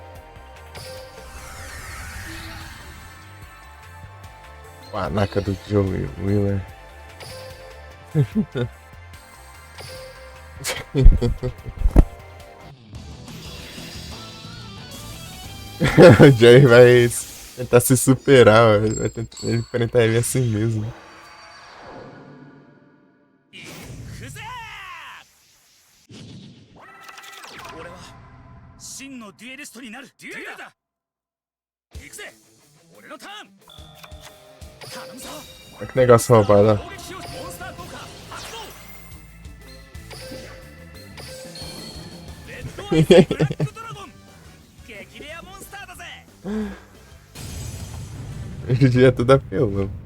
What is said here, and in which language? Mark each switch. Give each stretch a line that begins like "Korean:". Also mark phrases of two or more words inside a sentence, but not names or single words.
Portuguese: Panaca do Joe Wheeler. O Joey vai tentar se superar, ele vai tentar enfrentar ele assim mesmo.
Japanese: 行くぜ俺は真のデュエリストになるデュエルだ行くぜ俺のターン頼むぞ
Portuguese: Olha que negócio roubado, ó.
Japanese: 攻撃しようモンスター効果発動レッドアイズブラックドラゴン激レアモンスターだぜ
Portuguese: Hoje em dia é tudo apelão.